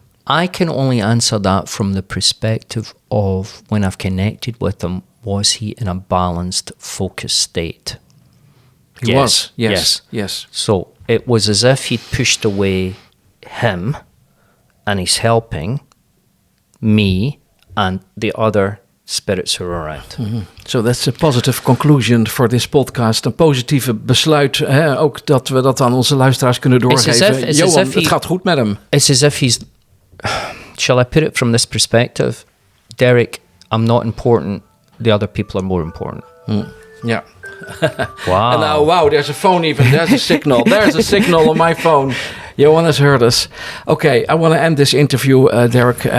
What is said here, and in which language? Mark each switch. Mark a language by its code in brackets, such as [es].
[en] I can only answer that from the perspective of when I've connected with him, was he in a balanced, focused state? He was, yes. So it was as if he'd pushed away him and he's helping me and the other spirits who are around. So that's a positive conclusion for this podcast. [nl] Een positieve besluit, ook dat we dat aan onze luisteraars kunnen doorgeven. Johan, het gaat goed met hem. [en] It's as if he's... Shall I put it from this perspective? Derek, I'm not important. The other people are more important. Yeah. Wow. And now, wow, there's a phone even. There's a signal. There's a signal on my phone. Johan has heard us. Okay, I want to end this interview, Derek.